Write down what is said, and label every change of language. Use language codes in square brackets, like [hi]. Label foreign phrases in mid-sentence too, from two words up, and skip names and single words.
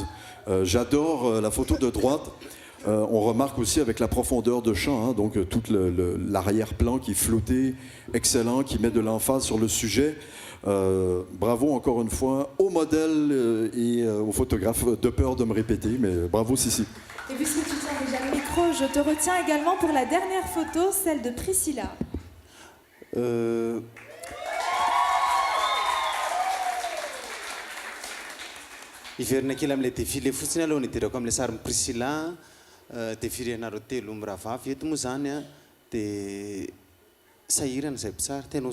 [fr] J'adore la photo de droite. On remarque aussi avec la profondeur de champ, hein, donc tout l'arrière-plan qui est flotté, excellent, qui met de l'emphase sur le sujet. Bravo encore une fois au modèle et au photographe, de peur de me répéter, mais bravo Sissi. Et puisque tu tiens déjà le micro, je te retiens également pour la dernière photo, celle de Priscilla. [mg] Iverina kely amin'ilay défilé fotsiny aloha nidirako amin'ilay sary Priscilla défilé anareo telo miravavy eto moa zany a dia sahirana izay mpitsara tena ho